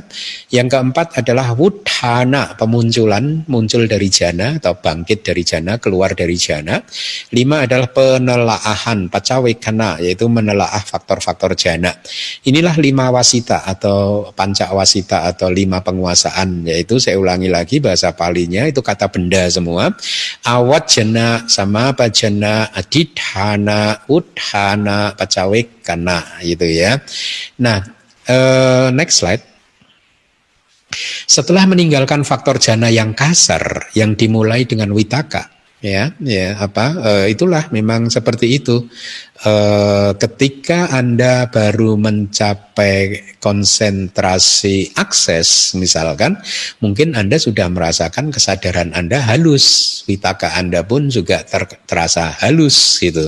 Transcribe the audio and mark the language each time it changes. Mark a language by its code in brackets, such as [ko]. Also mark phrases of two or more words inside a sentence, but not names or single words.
[id] Yang keempat adalah wudhana, pemunculan, muncul dari jana atau bangkit dari jana, keluar dari jana. 5 adalah penelaahan, pacawekana, yaitu menelaah faktor-faktor jana. Inilah 5 wasita atau panca wasita atau 5 penguasaan, yaitu saya ulangi lagi bahasa Palinya itu kata benda semua. [pi] Awajana, sama pajana, adidhana, wudhana, pacawekana, [id] gitu ya. [en] Nah, next slide. [id] Setelah meninggalkan faktor jana yang kasar yang dimulai dengan witaka, itulah memang seperti itu. Ketika Anda baru mencapai konsentrasi akses misalkan, mungkin Anda sudah merasakan kesadaran Anda halus, witaka Anda pun juga terasa halus gitu.